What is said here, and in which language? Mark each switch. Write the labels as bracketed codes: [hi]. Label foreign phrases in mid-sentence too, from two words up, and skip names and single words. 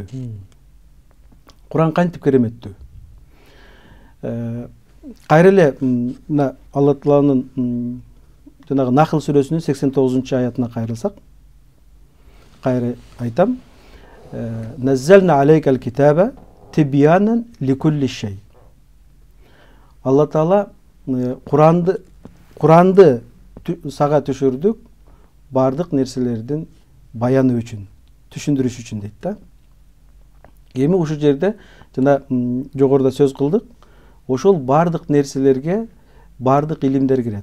[ky] Куран кантип кереметтүү? Кайра эле мына Алла Тааланын жанагы Нахл сүрөсүнүн 89-аятына кайрылсак, кайра айтам. [ar] ونزلنا عليك الكتاب تبيانا لكل شيء. [ky] Алла Таала Куранды сага түшүрдүк бардык нерселердин баяны үчүн, түшүндүрүш үчүн дейт да. Эми ушул жерде жана жогоруда сөз кылдык, ошол бардык нерселерге бардык илимдер кирет.